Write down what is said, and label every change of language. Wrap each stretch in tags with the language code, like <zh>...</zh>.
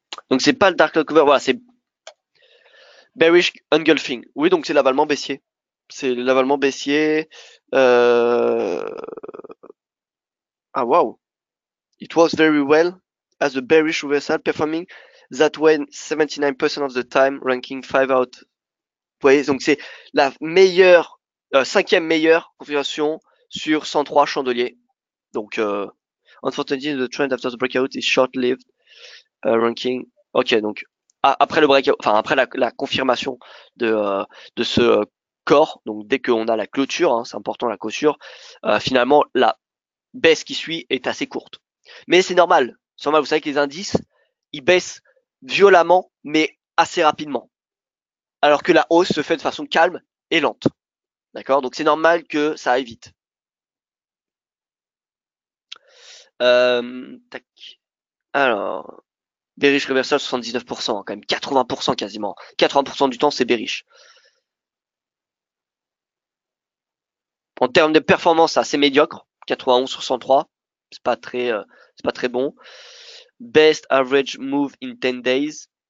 <fr>Donc c'est pas le Dark Cloud Cover, voilà, c'est Bearish Engulfing. Oui, donc c'est l'avalement baissier. C'est l'avalement baissier. Euh... Ah wow.</fr> <en>It works very well as a bearish reversal, performing that way 79% of the time, ranking 5 out.</en> <fr>Vous voyez, donc c'est la meilleure, cinquième meilleure configuration sur 103 chandeliers.</fr> <en>Donc, unfortunately, the trend after the breakout is short-lived, ranking.</en> <fr>Ok, donc après le breakout, enfin après la confirmation de ce corps, donc dès qu'on a la clôture, hein, c'est important la clôture, finalement la baisse qui suit est assez courte. Mais c'est normal. C'est normal, vous savez que les indices, ils baissent violemment, mais assez rapidement. Alors que la hausse se fait de façon calme et lente. D'accord? Donc c'est normal que ça aille vite. Tac. Alors, bearish reversal 79%, quand même 80% quasiment. 80% du temps, c'est bearish. En termes de performance, c'est assez médiocre. 91 sur 103. C'est pas très bon.</fr> <en>Best average move in 10 days.</en>